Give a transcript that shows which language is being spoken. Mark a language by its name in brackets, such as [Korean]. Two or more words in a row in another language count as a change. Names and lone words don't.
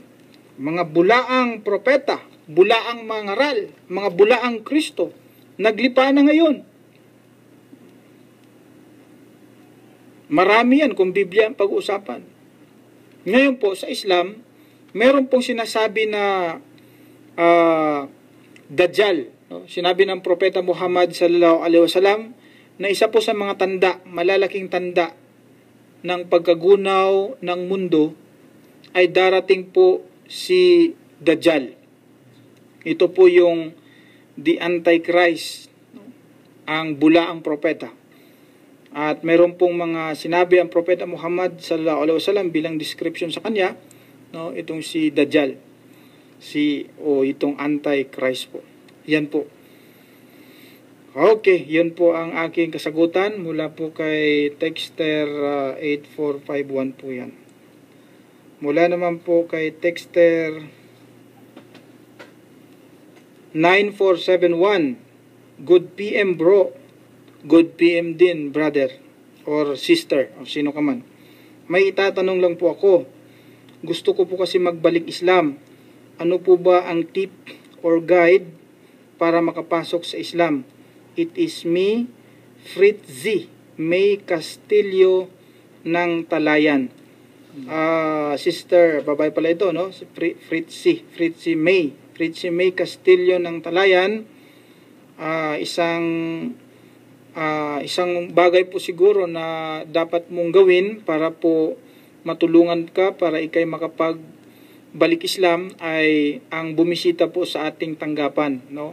[Filipino] Mga bulaang propeta, bulaang mangaral, mga bulaang Kristo, naglipa na ngayon. Marami yan kung Biblia ang pag-uusapan. Ngayon po, sa Islam, meron pong sinasabi na Dajjal. No? Sinabi ng Propeta Muhammad [Arabic] صلى الله عليه وسلم [Filipino] na isa po sa mga tanda, malalaking tanda ng pagkagunaw ng mundo ay darating po si Dajjal. Ito po yung [English] the Antichrist, [Filipino] ang bulaang propeta. At meron pong mga sinabi ang Propeta Muhammad [Arabic] صلى الله عليه وسلم [Filipino] bilang description sa kanya, no, itong si Dajjal. Itong Antichrist po. Yan po. Okay, yun po ang aking kasagutan mula po kay Texter 8451 po yan. Mula naman po kay Texter 9471, [English] good PM bro, good PM [Filipino] din [English] brother or sister [Filipino] o sino ka man. May itatanong lang po ako. Gusto ko po kasi magbalik Islam. Ano po ba ang [English] tip or guide [Filipino] para makapasok sa Islam? [English] It is me, [Filipino] Fritzi May Castillo ng Talayan. Sister, babae pala ito, no? Fritzi May Castillo ng Talayan. Isang bagay po siguro na dapat mong gawin para po matulungan ka para ikay makapagbalik Islam ay ang bumisita po sa ating tanggapan, no?